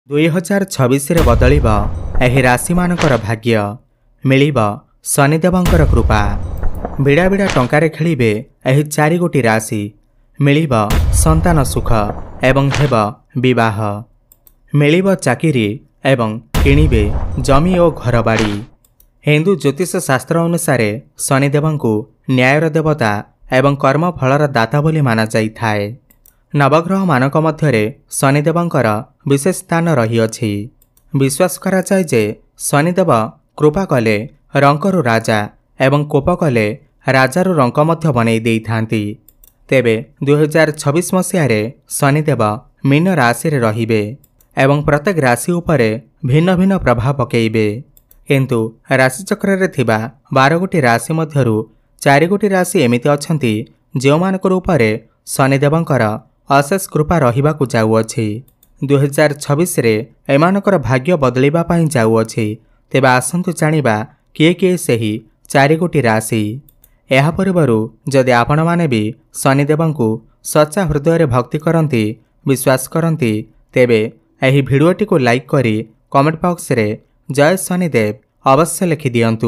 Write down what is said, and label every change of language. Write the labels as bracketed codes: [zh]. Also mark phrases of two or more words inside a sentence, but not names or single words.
[or] 2026 ବଦଳିବ ଏହି ରାଶି ମାନଙ୍କର ଭାଗ୍ୟ ମିଳିବ ଶନିଦେବଙ୍କର କୃପା। ବିଡ଼ା ବିଡ଼ା ଟଙ୍କାରେ ଖେଳିବେ ଏହି 4 ଗୋଟି ରାଶି ମିଳିବ ସନ୍ତାନ ସୁଖ ଏବଂ ହେବ ବିବାହ। ମିଳିବ ଚାକିରି ଏବଂ କିଣିବେ ଜମି ଓ ଘର ବାଡ଼ି। ହିନ୍ଦୁ ଜ୍ୟୋତିଷ ଶାସ୍ତ୍ର ଅନୁସାରେ ଶନିଦେବଙ୍କୁ ନ୍ୟାୟର ଦେବତା ଏବଂ କର୍ମ ଫଳର ଦାତା ବୋଲି ମାନା ଯାଇଥାଏ। ନବଗ୍ରହ ମାନଙ୍କ ମଧ୍ୟରେ ଶନିଦେବଙ୍କର ବିଶେଷ ସ୍ଥାନ ରହିଅଛି। ବିଶ୍ୱାସ କରା ଯାଏ ଯେ ଶନିଦେବ କୃପା କଲେ ରଙ୍କରୁ ରାଜା ଏବଂ କୋପ କଲେ ରାଜାରୁ ରଙ୍କ ମଧ୍ୟ ବନେଇ ଦେଇଥାନ୍ତି। ତେବେ 2026 ମସିହାରେ ଶନିଦେବ ମୀନ ରାଶି ରେ ରହିବେ ଏବଂ ପ୍ରତ୍ୟେକ ରାଶି ଉପରେ ଭିନ୍ନ ଭିନ୍ନ ପ୍ରଭାବ ପକେଇବେ। କିନ୍ତୁ ରାଶିଚକ୍ର ରେ ଥିବା 12 ଗୋଟି ରାଶି ମଧ୍ୟରୁ 4 ଗୋଟି ରାଶି ଏମିତି ଅଛନ୍ତି ଯେଉଁମାନଙ୍କ ଉପରେ ଶନିଦେବଙ୍କର ଅଶେଷ କୃପା ରହିବାକୁ ଯାଉଅଛି। 2026 ରେ ଏମାନଙ୍କର ଭାଗ୍ୟ ବଦଳିବା ପାଇଁ ଯାଉଅଛି। ତେବେ ଆସନ୍ତୁ ଜାଣିବା କିଏ କିଏ ସେହି 4 ଗୋଟି ରାଶି। ଏହା ପରିବାରରୁ ଯଦି ଆପଣ ମାନେ ବି ଶନିଦେବଙ୍କୁ ସଚ୍ଚା ହୃଦୟ ରେ ଭକ୍ତି କରନ୍ତି ବିଶ୍ୱାସ କରନ୍ତି ତେବେ ଏହି ଭିଡିଓଟିକୁ ଲାଇକ କରି [en] comment box [or] ରେ ଜୟ ଶନିଦେବ ଅବଶ୍ୟ ଲେଖି ଦିଅନ୍ତୁ।